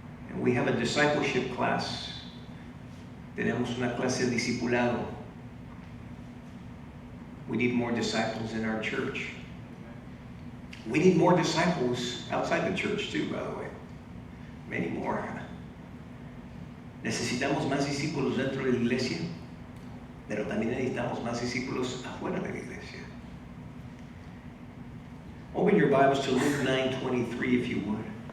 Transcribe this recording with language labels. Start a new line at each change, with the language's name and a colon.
English: And we have a discipleship class.
Spanish: Tenemos una clase de discipulado.
English: We need more disciples in our church. We need more disciples outside the church too, by the way. Many more.
Spanish: Necesitamos más discípulos dentro de la iglesia, pero también necesitamos más discípulos afuera de la iglesia.
English: Open your Bibles to Luke 9:23 if you would.